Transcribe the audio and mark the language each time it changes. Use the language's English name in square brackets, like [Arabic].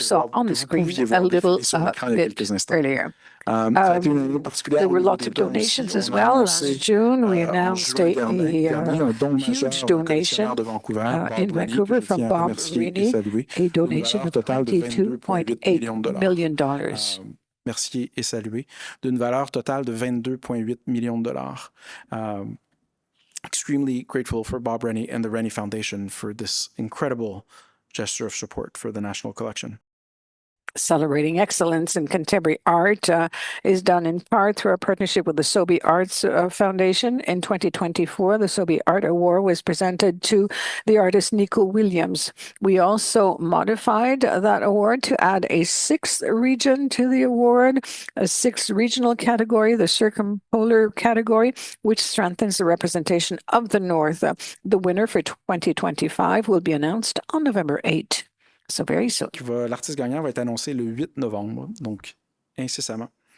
[English] saw on the screen a little bit earlier. There were lots of donations as well. Last June, we announced a huge donation in Vancouver from Bob Rennie, a donation of $22.8 million. [French] Merci et salué, d'une valeur totale de 22,8 millions de dollars. [English] Extremely grateful for Bob Rennie and the Rennie Foundation for this incredible gesture of support for the National Collection. Celebrating excellence in contemporary art is done in part through our partnership with the Sobey Arts Foundation. In 2024, the Sobey Art Award was presented to the artist Nico Williams. We also modified that award to add a sixth region to the award, a sixth regional category, the circumpolar category, which strengthens the representation of the North. The winner for 2025 will be announced on November 8. So very soon. [French] L'artiste gagnant va être annoncé le 8 novembre, donc incessamment.